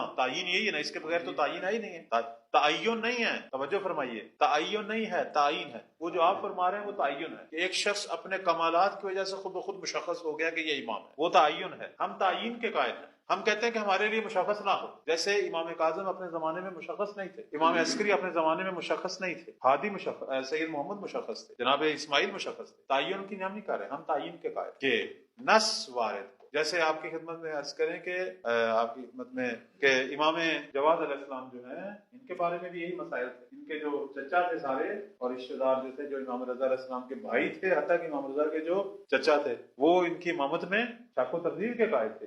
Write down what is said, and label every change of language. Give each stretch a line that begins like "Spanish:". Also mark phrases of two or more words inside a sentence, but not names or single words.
Urdu: تعین یہی ہے نا، اس کے بغیر تو تعین ہی نہیں ہے. تعین نہیں ہے، توجہ فرمائیے، تعین نہیں ہے، تعین ہے. وہ جو آپ فرما رہے ہیں وہ تعین ہے کہ ایک شخص اپنے کمالات کی وجہ سے خود بخود مشخص ہو گیا کہ یہ امام ہے، وہ تعین ہے. ہم تعین کے قائل ہیں. ہم کہتے ہیں کہ ہمارے لیے مشخص نہ ہو، جیسے امام کاظم اپنے زمانے میں مشخص نہیں تھے، امام عسکری اپنے زمانے میں مشخص نہیں تھے، ہادی مشخص، سید محمد مشخص تھے، جناب اسماعیل مشخص تھے. تعین کی ہم نہیں کر رہے، ہم تعین کے قائل کہ نص وارد. جیسے آپ کی خدمت میں عرض کریں کہ آپ کی خدمت میں کہ امام جواد
Arabic: علیہ السلام
Urdu: جو ہیں ان کے بارے میں بھی یہی مسائل تھے. ان کے جو چچا تھے سارے اور رشتہ دار جو تھے، جو امام رضا
Arabic: علیہ السلام
Urdu: کے بھائی تھے، حتیٰ کہ امام رضا کے جو چچا تھے وہ ان کی امامت میں شک و تردید کے قائل تھے.